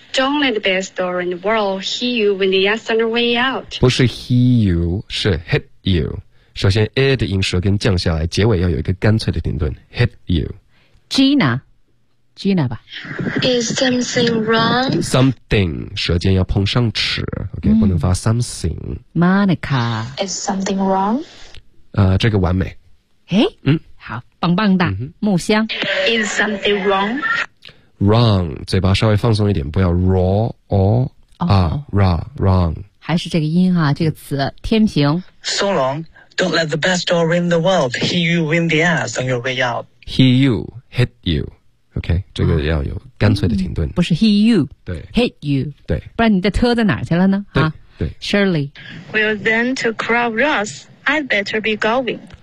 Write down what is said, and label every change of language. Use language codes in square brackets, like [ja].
[en] Don't let the best door in the world hit you when the ass on the way out. [zh] 不是 [en] hit you， [zh] 是 hit you。首先 ，a 的音舌根降下来，结尾要有一个干脆的停顿。 [en] Hit you。 [zh] Gina 吧。 [en] Is something wrong？ [zh] Something， 舌尖要碰上齿 ，OK，不能发 something。 Monica。 [en] Is something wrong？ [zh] 这个完美。好，棒棒的，木香。 [en] Is something wrong？ [zh] Wrong， 嘴巴稍微放松一点，不要 [en] raw or wrong。 [zh] 还是这个音哈，这个词。天平。 [en] So long. Don't let the best door in the world hit you in the ass on your way out. Hit you, hit you. [zh] OK， 这个要有干脆的停顿。不是 [en] hit you， [zh] 对 [en] ，hit you， [zh] 对，不然你的车在哪儿去了呢？哈，对，Shirley。 [en] Well then, to crowd Ross, I'd better be going.